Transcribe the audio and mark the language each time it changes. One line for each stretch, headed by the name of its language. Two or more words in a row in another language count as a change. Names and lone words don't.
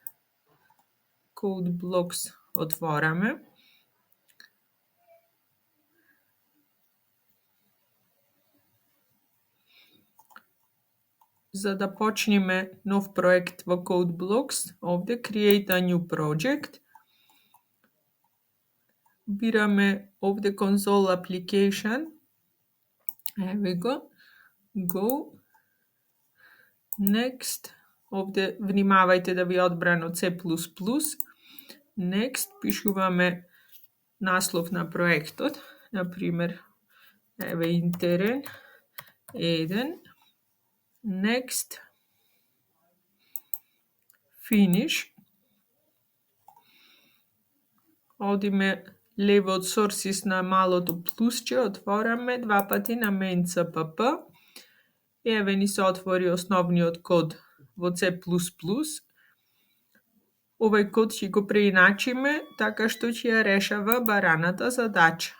Macedonian: CodeBlocks отвораме. За да почнеме нов проект во CodeBlocks, овде
English: Create a new project.
Macedonian: Бираме овде
English: Console Application.
Macedonian: Еве го.
English: Go. Next.
Macedonian: Овде внимавајте да ви е одбрано C++.
English: Next.
Macedonian: Пишуваме наслов на проектот. Например, еве Интерен 1.
English: Next. Finish.
Macedonian: Одиме лево од Sources на малото плусче, отвораме 2 пати на Main CPP. И еве ни се отвори основниот код во C++. Овој код ќе го преиначиме така што ќе ја решава бараната задача.